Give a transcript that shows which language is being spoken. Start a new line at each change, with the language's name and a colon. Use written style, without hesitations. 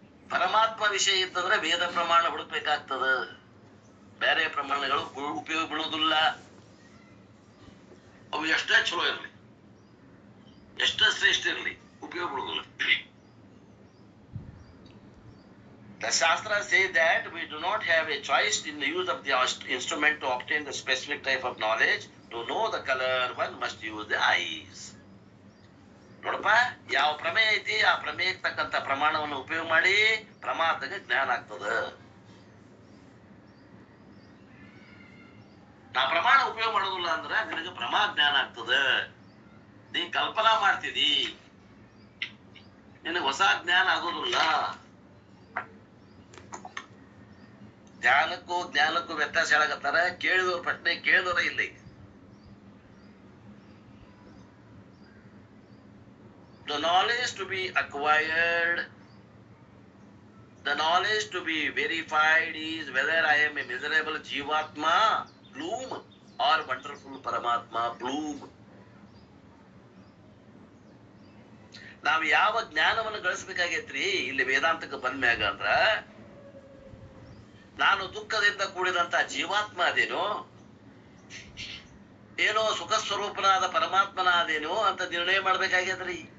Kannada: ಪರಮಾತ್ಮ ವಿಷಯ ಇತ್ತಂದ್ರೆ ವೇದ ಪ್ರಮಾಣ ಹುಡುಕ್ಬೇಕಾಗ್ತದ. ಬೇರೆ ಪ್ರಮಾಣಗಳು ಉಪಯೋಗ ಬೀಳುವುದಿಲ್ಲ. ಅವು ಎಷ್ಟೇ ಚಲೋ ಇರಲಿ, ಎಷ್ಟೇ ಶ್ರೇಷ್ಠ ಇರಲಿ, ಉಪಯೋಗ ಬೀಳುವುದಿಲ್ಲ.
English: The Shastras say that we do not have a choice in the use of the instrument to obtain the specific type of knowledge. To know the color, one must use the eyes.
Kannada: ನೋಡಪ್ಪ, ಯಾವ ಪ್ರಮೇಯ ಐತಿ ಆ ಪ್ರಮೇಯಕ್ಕೆ ತಕ್ಕಂತ ಪ್ರಮಾಣವನ್ನು ಉಪಯೋಗ ಮಾಡಿ ಪ್ರಮಾಣದಾಗ ಜ್ಞಾನ ಆಗ್ತದ. ನಾ ಪ್ರಮಾಣ ಉಪಯೋಗ ಮಾಡೋದಿಲ್ಲ ಅಂದ್ರೆ ನಿನಗೆ ಪ್ರಮಾಣ ಜ್ಞಾನ ಆಗ್ತದ. ನೀ ಕಲ್ಪನಾ ಮಾಡ್ತಿದಿ, ನಿನಗೆ ಹೊಸ ಜ್ಞಾನ ಆಗೋದಿಲ್ಲ. ಧ್ಯಾನಕ್ಕೂ ಜ್ಞಾನಕ್ಕೂ ವ್ಯತ್ಯಾಸ ಹೇಳಕತ್ತಾರ. ಕೇಳಿದವ್ರ ಪ್ರಶ್ನೆ ಕೇಳಿದವರ ಇಲ್ಲಿ.
English: The knowledge to be acquired, the knowledge to be verified is whether I am a miserable Jivatma, bloom, or wonderful Paramatma, bloom.
Kannada: ನಾವು ಯಾವ ಜ್ಞಾನವನ್ನು ಗಳಿಸಬೇಕಾಗೈತ್ರಿ ಇಲ್ಲಿ ವೇದಾಂತಕ್ಕೆ ಬಂದ್ಮ್ಯಾಗ ಅಂದ್ರ, ನಾನು ದುಃಖದಿಂದ ಕೂಡಿದಂತ ಜೀವಾತ್ಮ ಅದೇನೋ, ಏನೋ ಸುಖ ಸ್ವರೂಪನಾದ ಪರಮಾತ್ಮನಾದೇನೋ ಅಂತ ನಿರ್ಣಯ ಮಾಡ್ಬೇಕಾಗ್ಯದ್ರಿ.